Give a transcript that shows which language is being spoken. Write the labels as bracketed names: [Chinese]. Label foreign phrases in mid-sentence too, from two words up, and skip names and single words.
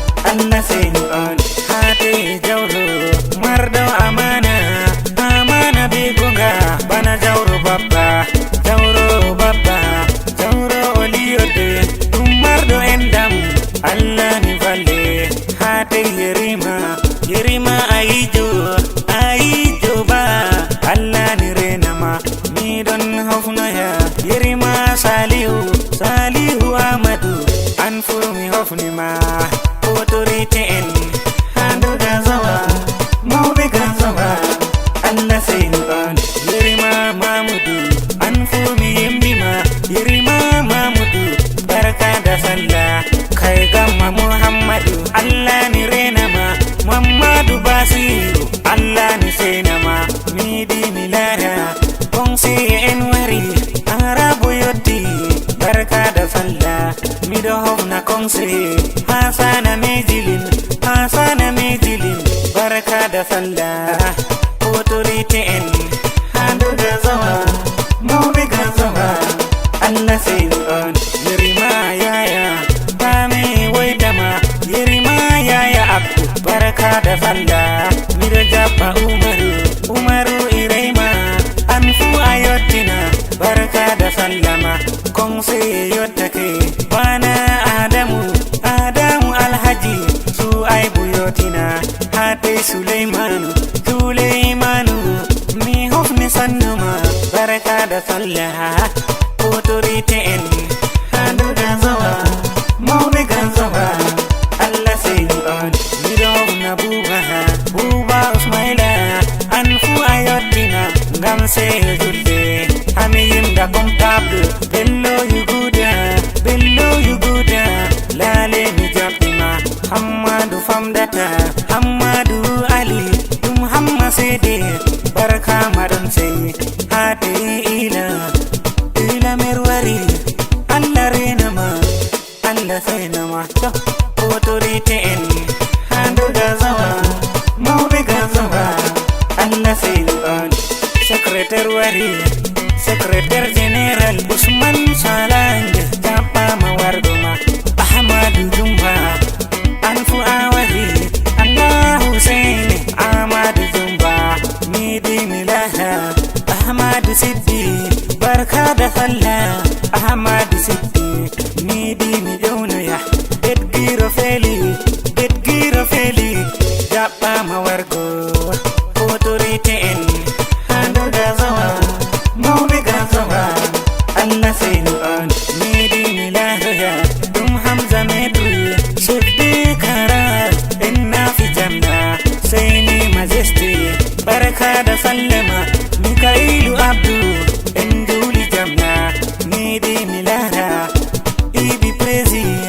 [Fula] Allah seni on, hate jawro, mardo amana, amana be gonga, bana jawro babba, jawro babba, jawro oliyode, dum mardo endam, Allah ni valle, hate Yerima, Yerima ayijo, ayijo ba, Allah ni renama, mi don hofno ya, Yerima Salihu, Salihu Amadu, anfu mi hofnima, autorité en, handu gazawa, maube gazawa, Allah seni on, Yerima Mamudu, anfu mi yembima, Yerima Mamudu, [Hausa] barka da sallah, [Fula] kai gamma Muhammadu, Allah ni renama, Muhammadu Basiru, Allah ni senama, mi di mi lara, kongsi en wari, Arabu yotti, [Hausa] barka da sallah, [Fula] mi do hofna kongsi, Hasana Mejilin, Hasana Mejilin, [Hausa] barka da sallah, [Fula] autorité en, handu gazawa, maube gazawa, Allah seni on, Yerima yaya, bame waitama, Yerima yaya Abdu, [Hausa] barka da sallah, [Fula] mi do jabba Umaru, Umaru Irema, anfu ayottina, [Hausa] barka da sallama, [Fula] kongse yottake, bana Adamu, Adamu Alhaji, su aibu yotina, hate Suleimanu, Suleimanu, mi hofni sannuma, [Hausa] barka da sallah, [Fula] autorité en, handu gazawa, maube gazawa, Allah seni on, mi do hofna Buba, Buba Usmaila, anfu ayottina, ngam seyo julde, hami yimda comptable, bello yu guda, bello yu guda, lale mi jabbima, Hammadu famdata, Hammadu Ali, dum Hamma sede, barka madon sey, hate ila, ila merwari, Allah renama, Allah senama, to, autorité en, handu gazawa, maube gazawa, Allah seni on, secrétaire wari, secrétaire général, Usman Salang, jabba ma wargoma, Ahmadu Jumba, anfu awari, Allah Hussein, Ahmadu Jumba, mi di mi laha, Ahmadu Siddi, [Hausa] barka da sallah, [Fula] Ahmadu Siddi, mi di mi jawno ya, Bedgiro Feli, Bedgiro Feli, jabba ma wargo, autorité en, handu gazawa, maube gazawa, Allah seni on, mi di mi laha ya, dum Hamza Medri, Siddi Kara, en nafi jamna, seni majesty, [Hausa] barka da sallama, [Fula] Mikailu Abdu, en juli jamna, mi di mi lara, Ibi Prezi,